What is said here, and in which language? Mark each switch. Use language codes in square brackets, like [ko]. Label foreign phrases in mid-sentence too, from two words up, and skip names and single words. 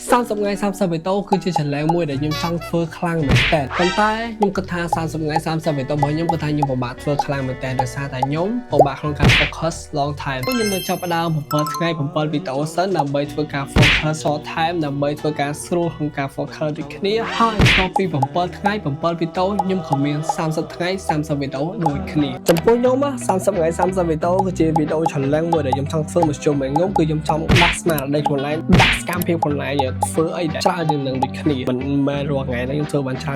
[km] 30 ngày 30 វីដេអូគឺជាឆលែងមួយដែលខ្ញុំចង់ធ្វើខ្លាំងមែនតើប៉ុន្តែខ្ញុំគិតថា30 ថ្ងៃ 30 វីដេអូរបស់ខ្ញុំគិតថាខ្ញុំពិបាកធ្វើខ្លាំងមែន តើដោយសារតែខ្ញុំពិបាកក្នុងការ [en] focus long time [km] ខ្ញុំនឹងចាប់ផ្ដើម7 ថ្ងៃ 7 វីដេអូសិនដើម្បីធ្វើការ [en] focus short time [km] ដើម្បីធ្វើការស្រួលក្នុងការ focus ដូចគ្នាហើយដល់ពី7 ថ្ងៃ 7 វីដេអូខ្ញុំក៏មាន30 ថ្ងៃ 30 វីដេអូដូចគ្នាចំពោះខ្ញុំ30 ថ្ងៃ 30 វីដេអូគឺជាវីដេអូឆលែងមួយដែលខ្ញុំចង់ធ្វើមកជុំវិញខ្ញុំគឺខ្ញុំចង់ដាក់ស្មារតីខ្លួនឯងដាក់សកម្មភាពខ្លួនឯងធ្វើអីដែលច្រើនជាងនឹងដូចគ្នាមិនមែនរាល់ថ្ងៃនេះខ្ញុំធ្វើបានច្រើន